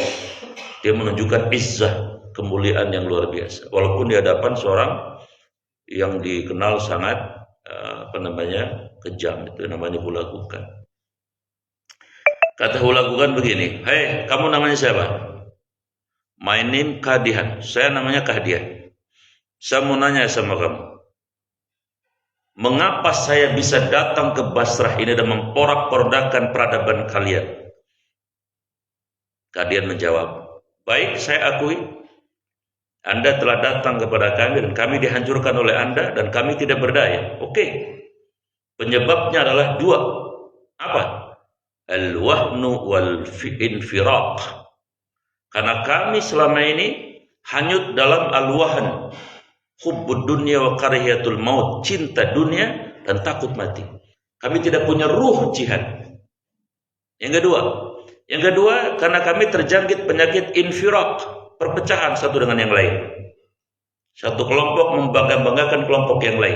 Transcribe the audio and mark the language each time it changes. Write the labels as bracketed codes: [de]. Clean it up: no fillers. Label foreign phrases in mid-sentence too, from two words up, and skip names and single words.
[id] Dia menunjukkan izzah, kemuliaan yang luar biasa. Walaupun di hadapan seorang yang dikenal sangat kejam, itu namanya Hulagukan. Kata Hulagukan begini, "Hei, kamu namanya siapa?" [en] "My name [id] Kadihan." "Saya namanya Kadihan. Saya mau nanya sama kamu. Mengapa saya bisa datang ke Basrah ini dan memporak-porandakan peradaban kalian?" Kadihan menjawab, "Baik, saya akui. Anda telah datang kepada kami dan kami dihancurkan oleh Anda dan kami tidak berdaya. Oke. Penyebabnya adalah 2. Apa? [ar] Al-wahnu wal-infiraq. [id] Karena kami selama ini hanyut dalam al-wahn, [ar] hubbud dunya wa karihatul maut, [id] cinta dunia dan takut mati. Kami tidak punya ruh jihad. Yang kedua, karena kami terjangkit penyakit infiraq, perpecahan satu dengan yang lain. Satu kelompok membangga-banggakan kelompok yang lain.